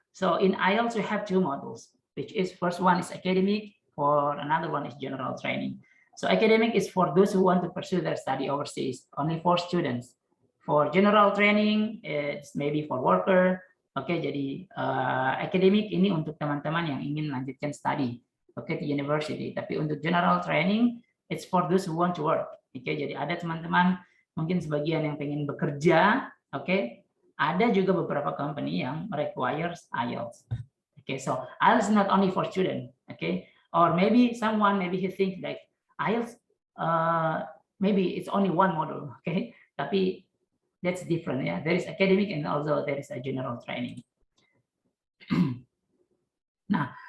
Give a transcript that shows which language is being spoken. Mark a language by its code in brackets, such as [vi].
[en] So in IELTS we have two modules, which is first one is academic, for another one is general training. So academic is for those who want to pursue their study overseas, only for students. For general training, it's maybe for worker. [id] Jadi academic ini untuk teman-teman yang ingin lanjutkan study, di university. Tapi untuk [en] general training, it's for those who want to work. [id] Jadi ada teman-teman mungkin sebagian yang pengen bekerja, ada juga beberapa company yang requires IELTS. [en] So IELTS is not only for student, or maybe someone he think like IELTS maybe it's only one module, tapi that's different ya. There is academic and also there is a general training. Nah,